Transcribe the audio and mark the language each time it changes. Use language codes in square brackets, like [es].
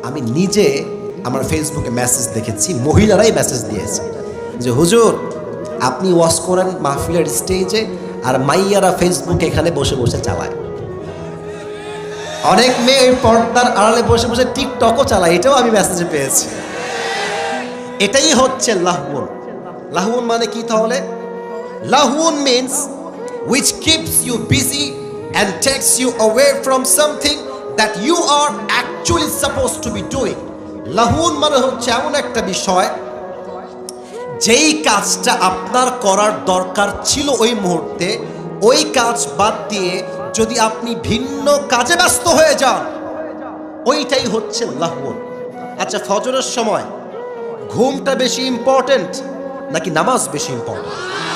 [bn] আমি নিজে আমার ফেসবুকে মেসেজ দেখেছি, মহিলারাই মেসেজ দিয়েছে যে হুজুর আপনি ওয়াজ করেন মাহফিলের স্টেজে, আর মাইয়ারা ফেসবুকে এখানে বসে বসে চালায়। অনেক মেয়ে পর্দার আড়ালে বসে বসে টিকটকও চালায়, এটাও আমি মেসেজে পেয়েছি। এটাই হচ্ছে লাহউন। লাহউন মানে কি তাহলে? [en] লাহউন means which keeps you busy and takes you away from something that you are actually supposed to be doing. [bn] লাহুন মানে হচ্ছে এমন একটা বিষয় যেই কাজটা আপনার করার দরকার ছিল ওই মুহূর্তে, ওই কাজ বাদ দিয়ে যদি আপনি ভিন্ন কাজে ব্যস্ত হয়ে যান, ওইটাই হচ্ছে লাহুন। আচ্ছা, ফজরের সময় ঘুমটা বেশি ইম্পর্টেন্ট নাকি নামাজ বেশি ইম্পর্টেন্ট?